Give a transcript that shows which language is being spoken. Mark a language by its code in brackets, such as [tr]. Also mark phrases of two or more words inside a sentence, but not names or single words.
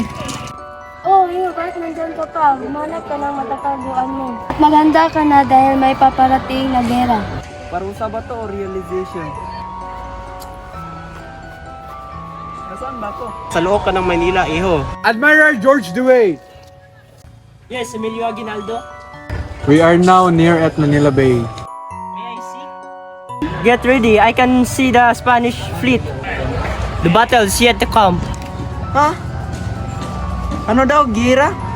[tl] Oh, yun, kahit nandyan ka pa, humanap ka ng matataguan mo. Maganda ka na dahil may paparating na gera. Parusa ba to o realization? Nasaan ba ako? Sa loob ka ng Manila, iho. [en] Admiral George Dewey. Yes, Emilio Aguinaldo. We are now near at Manila Bay. May I see? Get ready, I can see the Spanish fleet. The battle is yet to come. [tl] Ha? Ano daw, gira?